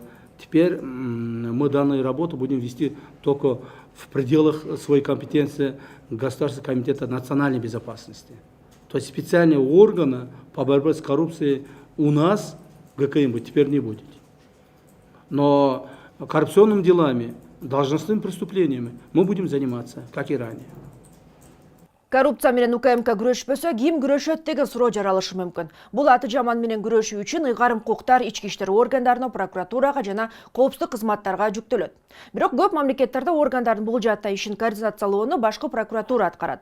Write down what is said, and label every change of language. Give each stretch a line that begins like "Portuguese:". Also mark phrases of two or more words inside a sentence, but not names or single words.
Russian: Теперь мы данную работу будем вести только в пределах своей компетенции Государственного комитета национальной безопасности. То есть специального органа по борьбе с коррупцией у нас ГКМБ теперь не будет. Но коррупционными делами должностными преступлениями мы будем заниматься, как и ранее.
Kyrgyz: Коррупция менен УКМК күрөшпөсө ким күрөшөт деген суроо жаралышы мүмкүн. Бул аты жаман менен күрөшүү үчүн ыйгарым укуктар ички иштер органдарына, прокуратурага жана коопсуздук кызматтарга жүктөлөт. Бирок көп мамлекеттерде органдардын бул жаатта ишин координациялоону башкы прокуратура аткарат.